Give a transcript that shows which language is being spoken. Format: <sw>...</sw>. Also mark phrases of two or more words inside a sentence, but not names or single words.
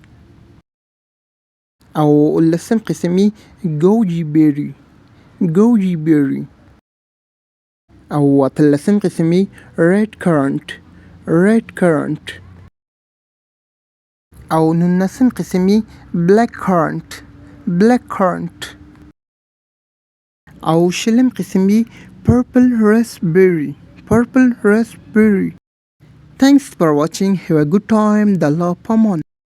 <ps>او لسم قسم یې</ps> <en>goji berry</en> <ps>او اتلسم قسم یې</ps> <en>red currant</en> <ps>او نولسم قسم یې</ps> <en>black currant</en> <ps>او شلم قسم یې</ps> <en>purple raspberry. Thanks for watching. Have a good time. The Allah Paman.</en>